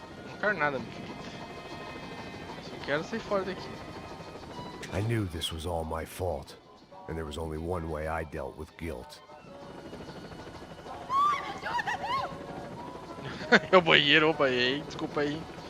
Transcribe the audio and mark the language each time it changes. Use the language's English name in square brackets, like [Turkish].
[Portuguese] Não quero nada, meu querido. Só quero sair fora daqui. [English] I knew this was all my fault, and there was only one way I dealt with guilt. [Portuguese] É o banheiro, opa, aí, desculpa aí.